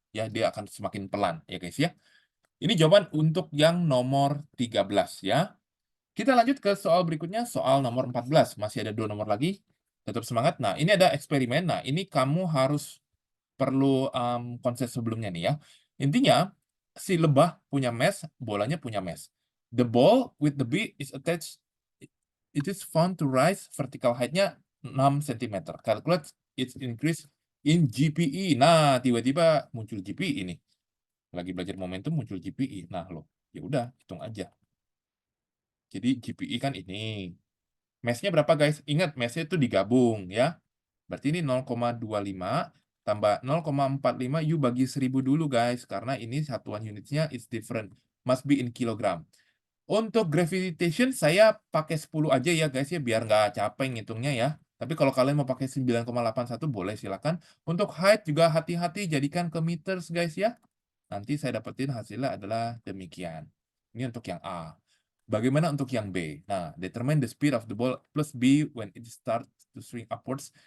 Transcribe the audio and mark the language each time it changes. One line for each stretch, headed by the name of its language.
Indonesian: Ya, dia akan semakin pelan ya guys ya. Ini jawaban untuk yang nomor 13 ya. Kita lanjut ke soal berikutnya, soal nomor 14. Masih ada 2 nomor lagi. Tetap semangat. Nah, ini ada eksperimen. Nah, ini kamu harus perlu konsep sebelumnya nih ya. Intinya, si lebah punya mesh, bolanya punya mesh.
English: The ball with the bee is attached. It is found to rise vertical height-nya 6 cm. Calculate its increase in GPE.
Indonesian: Nah, tiba-tiba muncul GPE nih. Lagi belajar momentum muncul GPE. Nah, loh, ya udah, hitung aja. Jadi GPE kan ini. Mesh-nya berapa guys? Ingat, mesh-nya itu digabung ya. Berarti ini 0,25 tambah 0,45 U bagi 1000 dulu guys. Karena ini satuan unitnya
English: is different. Must be in kilogram.
Indonesian: Untuk gravitation saya pakai 10 aja ya guys ya. Biar nggak capek ngitungnya ya. Tapi kalau kalian mau pakai 9,81 boleh silakan. Untuk height juga hati-hati jadikan ke meters guys ya. Nanti saya dapetin hasilnya adalah demikian. Ini untuk yang A. Bagaimana untuk yang B?
English: Nah, determine the speed of the ball plus B when it starts to swing upwards.